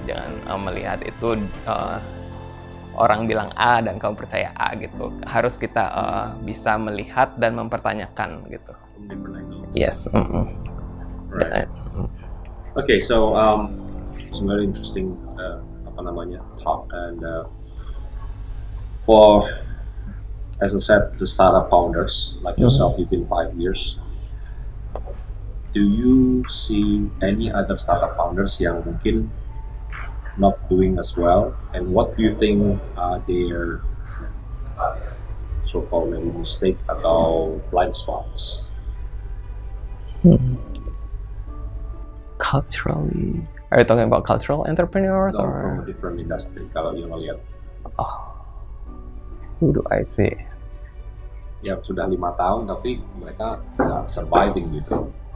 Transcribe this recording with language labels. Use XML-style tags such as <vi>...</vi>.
<id>Jangan melihat itu orang bilang A dan kamu percaya A gitu. Harus kita bisa melihat dan mempertanyakan gitu.</id> <en>Yes. Right. Okay, so it's a very interesting talk, and for, as I said, the startup founders like yourself, you've been 5 years. Do you see any other startup founders</en> <id>yang mungkin</id> <en>not doing as well, and what do you think are their so-called maybe mistake</en> <id>atau</id> <en>blind spots? Culturally, are you talking about cultural entrepreneurs No, or from a different industry.</en> <id>Kalau yang ngelihat,</id> <en>who do I see?</en> <id>ya sudah 5 tahun tapi mereka nggak surviving gitu.</id>